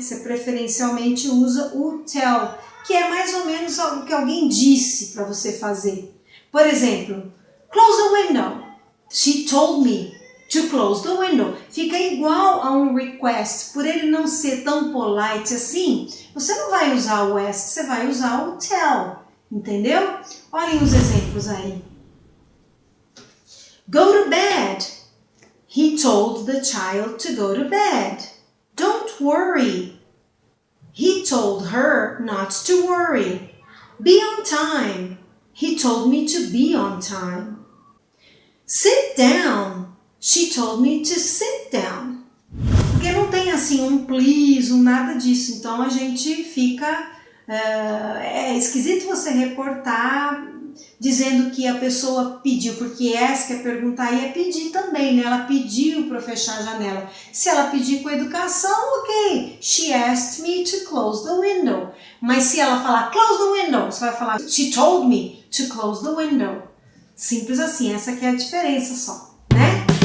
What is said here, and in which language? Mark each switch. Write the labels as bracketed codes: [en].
[pt] Você preferencialmente usa o tell, que é mais ou menos o que alguém disse para você fazer. Por exemplo, [en] close the window. She told me to close the window. [pt] Fica igual a um request. Por ele não ser tão polite assim, você não vai usar o ask, você vai usar o tell. Entendeu? Olhem os exemplos aí. [en] Go to bed. He told the child to go to bed. Don't worry. He told her not to worry. Be on time. He told me to be on time. Sit down. She told me to sit down. [pt] Porque não tem assim um please, um nada disso. Então a gente fica... é esquisito você reportar dizendo que a pessoa pediu, porque ask é perguntar e é pedir também, né? Ela pediu para fechar a janela. Se ela pedir com educação, ok. [en] She asked me to close the window. [pt] Mas se ela falar [en] close the window, [pt] você vai falar [en] she told me to close the window. [pt] Simples assim, essa que é a diferença só, né?